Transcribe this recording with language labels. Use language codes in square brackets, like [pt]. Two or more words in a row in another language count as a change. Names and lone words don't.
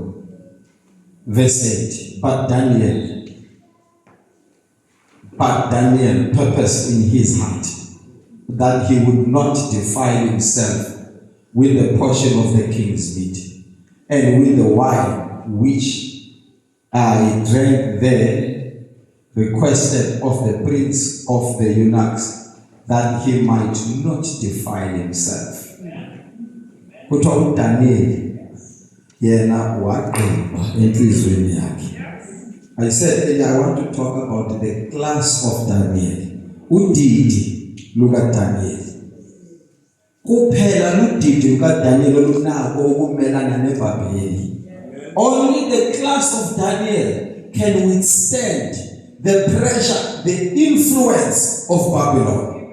[en] Verse 8, but Daniel purposed in his heart that he would not defile himself with the portion of the king's meat, and with the wine which I drank there, requested of the prince of the eunuchs that he might not defile himself. [nd] Kuthiwa uDaniel yena waqimba enhlizweni yakhe. [en] I said earlier I want to talk about the class of Daniel. [nd] Udidi luka Daniel. Kuphela ludidi luka Daniel olunako ukumelana neBhabheli. [en] Only the class of Daniel can withstand the pressure, the influence of Babylon.